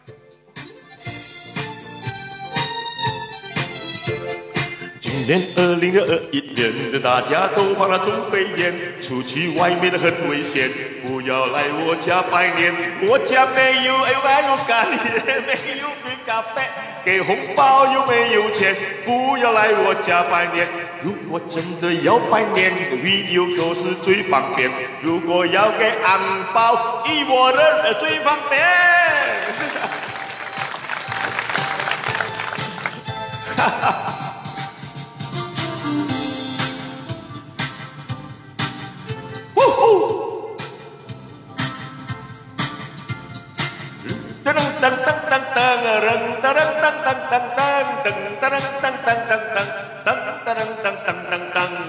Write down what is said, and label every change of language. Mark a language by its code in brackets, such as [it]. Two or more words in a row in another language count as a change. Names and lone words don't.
[zh] 今年2021年，大家都患了中肺炎，出去外面很危險，不要來我家拜年，我家沒有咖喱，沒有咖啡，給紅包又沒有錢，不要來我家拜年。如果真的要拜年 ， [en] video call [zh] 是最方便。如果要給紅包，以我的最方便。哈哈。噔噔噔噔噔噔噔噔噔噔噔噔，